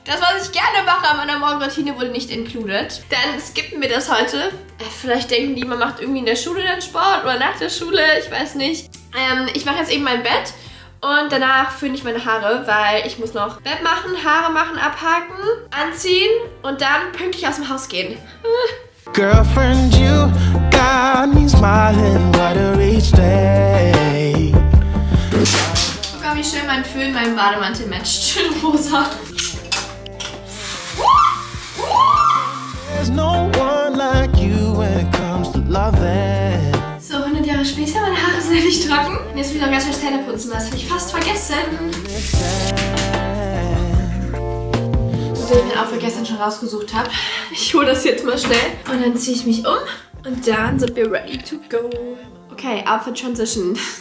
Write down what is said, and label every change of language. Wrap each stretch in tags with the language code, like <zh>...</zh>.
<de>Das, was ich gerne mache an meiner Morgenroutine, wurde nicht included. Dann skippen wir das heute. Vielleicht denken die, man macht irgendwie in der Schule dann Sport oder nach der Schule, ich weiß nicht. Ich mache jetzt eben mein Bett. Und danach föhne ich meine Haare, weil ich muss noch Bett machen, Haare machen, abhaken, anziehen und dann pünktlich aus dem Haus gehen.</de> <en>Girlfriend, you got me smiling, what a rich day.</en> <de>Guck mal, wie schön mein Föhn meinem Bademantel matcht. Schön rosa.</de> <en>There's no one like you when it comes to loving.</en> <de>So, 100 Jahre später, meine Haare sind endlich trocken. Und jetzt will ich noch ganz schnell Zähne putzen. Das habe ich fast vergessen. den ich mir auch für gestern schon rausgesucht habe. Ich hole das jetzt mal schnell. Und dann ziehe ich mich um. Und dann sind wir</de> <en>ready to go.</en> <de>Okay, Outfit Transition.</de>